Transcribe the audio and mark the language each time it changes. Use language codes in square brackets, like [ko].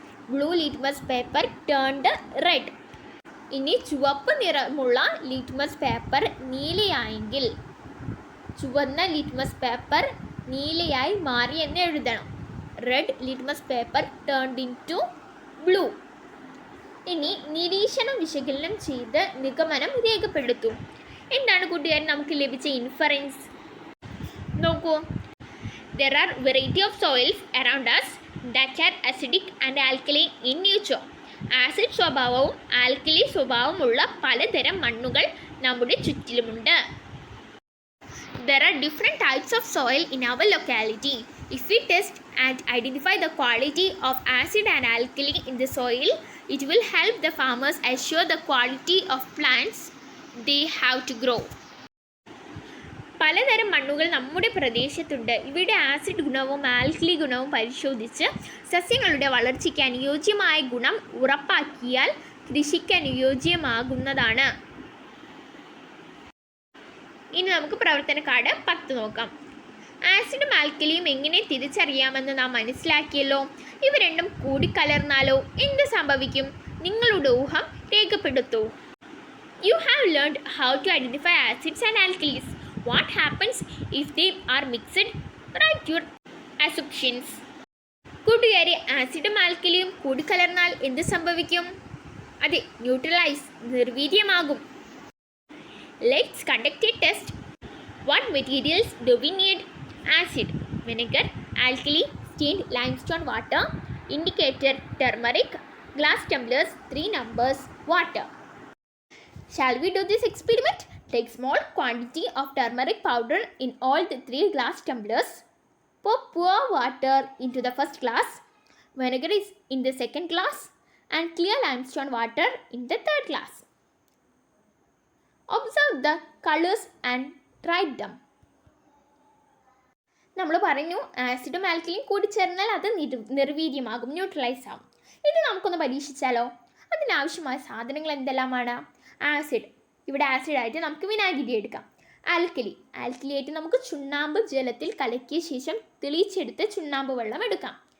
[en] Blue litmus paper turned red. [ml] ഇനി ചുവപ്പ് നിറമുള്ള ലിറ്റ്മസ് പേപ്പർ നീലയായെങ്കിൽ ചുവന്ന ലിറ്റ്മസ് പേപ്പർ നീലയായി മാറി എന്ന് എഴുതണം. [en] Red litmus paper turned into blue. [ml] ഇനി നിരീക്ഷണം വിശകലനം ചെയ്ത് നിഗമനം രേഖപ്പെടുത്തും. എന്താണ് കൂട്ടുകാരൻ നമുക്ക് ലഭിച്ച ഇൻഫറൻസ്? നോക്കൂ. [en] There are variety of soils around us that are acidic and alkaline in nature. [ml] Acid സ്വഭാവവും ആൽക്കലി സ്വഭാവമുള്ള പലതരം മണ്ണുകൾ നമ്മുടെ ചുറ്റിലുമുണ്ട്. [en] There are different types of soil in our locality. If we test and identify the quality of acid and alkali in the soil, it will help the farmers assure the quality of plants they have to grow. [ml] പലതരം മണ്ണുകൾ നമ്മുടെ പ്രദേശത്തുണ്ട്. ഇവിടെ acid ഗുണവും alkali ഗുണവും പരിശോധിച്ച് സസ്യങ്ങളുടെ വളർച്ചയ്ക്ക് അനുയോജ്യമായ ഗുണം ഉറപ്പാക്കിയാൽ കൃഷിക്ക് അനുയോജ്യമാകുന്നതാണ്. ഇനി നമുക്ക് പ്രവർത്തന കാർഡ് 10 നോക്കാം. ആസിഡും ആൽക്കലിയും എങ്ങനെ തിരിച്ചറിയാമെന്ന് നാം മനസ്സിലാക്കിയല്ലോ. ഇവ രണ്ടും കൂടിക്കലർന്നാലോ എന്ത് സംഭവിക്കും? നിങ്ങളുടെ ഊഹം രേഖപ്പെടുത്തൂ. [en] You have learned how to identify acids and alkalis. What happens if they are mixed? Write your assumptions. [ml] കൂട്ടുകാരെ, ആസിഡും ആൽക്കലിയും കൂടിക്കലർന്നാൽ എന്ത് സംഭവിക്കും? അതെ, neutralise, നിർവീര്യമാകും. [en] Let's conduct a test. What materials do we need? Acid, vinegar, alkali, stained limestone water, indicator turmeric, glass tumblers, 3 numbers, water. Shall we do this experiment? Take small quantity of turmeric powder in all the 3 glass tumblers. Pour water into the first glass. Vinegar is in the second glass. And clear limestone water in the third glass. Observe the colors and write them. [ml] നമ്മൾ പറഞ്ഞു ആസിഡും ആൽക്കലിയും കൂടി ചേർന്നാൽ അത് നിർവീര്യമാകും, neutralise ആകും. ഇത് നമുക്കൊന്ന് പരീക്ഷിച്ചാലോ? അതിനാവശ്യമായ സാധനങ്ങൾ എന്തെല്ലാമാണ്? ആസിഡ്, ഇവിടെ ആസിഡായിട്ട് നമുക്ക് വിനാഗിരി എടുക്കാം. ആൽക്കലിയായിട്ട് നമുക്ക് ചുണ്ണാമ്പ് ജലത്തിൽ കലക്കിയ ശേഷം തെളിയിച്ചെടുത്ത് ചുണ്ണാമ്പ് വെള്ളം എടുക്കാം.